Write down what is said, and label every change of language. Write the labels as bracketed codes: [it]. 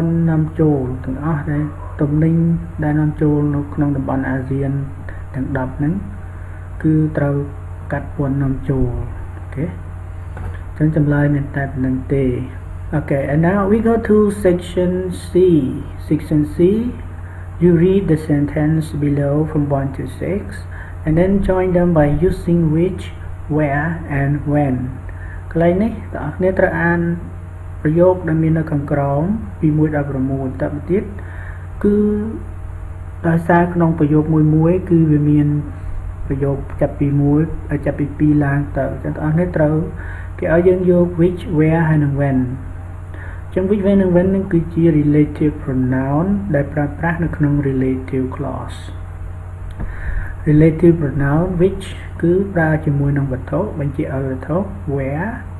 [km] នាំចូលទាំងអស់ដែលទំនិញដែលនាំចូលនៅក្នុងតំបន់អាស៊ានទាំង10ហ្នឹងគឺត្រូវកាត់ពន្ធនាំចូលអូខេចឹងចម្លើយមានតែប៉ុណ្្នឹងទេ [en] Okay, and now we go to section C. Section C, you read the sentence below from 1 to 6 and then join them by using which, where and when. [km] កន្លែងនេះបងប្អូនត្រូវអានប្រយោគដែលមាននៅខាងក្រោមពី1ដល់6តទៅទៀតគឺ ដោយសារក្នុងប្រយោគមួយគឺវាមានប្រយោគចាប់ពី2ឡើងទៅអញ្ចឹងបងប្អូនត្រូវគេឲ្យយើងយក which, where ហើយនិង whenចឹង which when និង when នឹងគឺជា relative pronoun ដែលប្រើប្រាស់នៅក្នុង relative clause relative pronoun which គឺប្រើជាមួយនឹងវត្ថុបញ្ជាក់ឲ្យវត្ថុ where